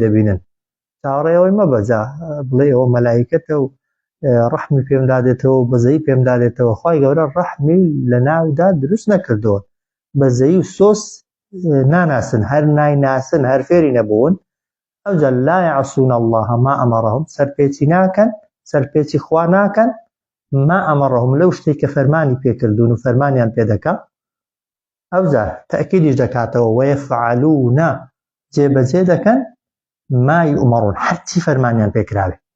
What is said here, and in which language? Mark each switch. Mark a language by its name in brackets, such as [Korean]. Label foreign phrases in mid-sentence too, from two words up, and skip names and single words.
[Central Kurdish] دەبینن چاوەڕێەوەی مەبەجا بڵێ ئەوە مەلایکەتە و ڕەحمی پێم دادێتەوە بەزەیی پێم دادێتەوە خوای گەورە ڕەحمی لە ناودا دروست نەکردووە بەزەیی و سۆس ناناسن هەر نایناسن هەر فێری نەبوون ئەوجا [Arabic] لا يعصون الله ما ئەمەڕەهم [Central Kurdish] سەرپێچی ناکەن سەرپێچی خوا ناکەن [Arabic] ما ئەمەڕەهم [Central Kurdish] لەو شتێک کە فەرمانی پێکردوون و فەرمانیان پێدەکا ئەوجا تەئکیدیش دەکاتەوە وەیەفعەلوونە جێبەجێ دەکەن [Arabic] ما یؤمەڕون [Central Kurdish] هەرچی فەرمانیان پێکراوێ.